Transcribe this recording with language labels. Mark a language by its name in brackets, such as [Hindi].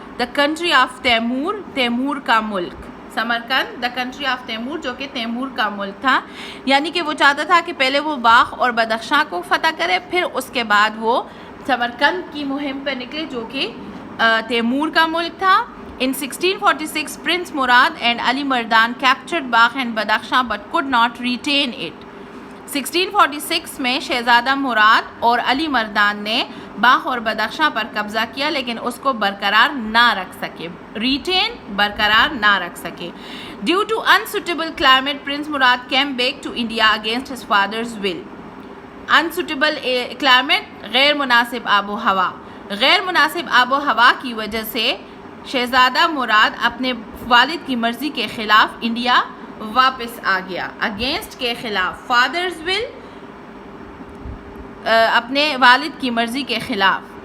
[English] The country of Timur, Timur کا ملک. [Urdu] Samarkand [English] the country of Timur, [Urdu] جو کہ تیمور کا ملک تھا. یعنی کہ وہ چاہتا تھا کہ پہلے وہ بلخ اور بدخشاں کو فتح کرے, پھر اس کے بعد وہ سمرقند کی مہم پر نکلے جو کہ تیمور کا ملک تھا. [English] In 1646, Prince Murad and Ali Mardan captured Balkh and Badakhshan but could not retain it. [Urdu] 1646 میں شہزادہ مراد اور علی مردان نے باخ اور بدخشاں پر قبضہ کیا لیکن اس کو برقرار نہ رکھ سکے. ریٹین برقرار نہ رکھ سکے. [English] Due to unsuitable climate, Prince Murad came back to India against his father's will. Unsuitable climate, [Urdu] غیر مناسب آب و ہوا. غیر مناسب آب و ہوا کی وجہ سے شہزادہ مراد اپنے والد کی مرضی کے خلاف انڈیا واپس آ گیا. اگینسٹ کے خلاف, [English] father's will, [Urdu] اپنے والد کی مرضی کے خلاف.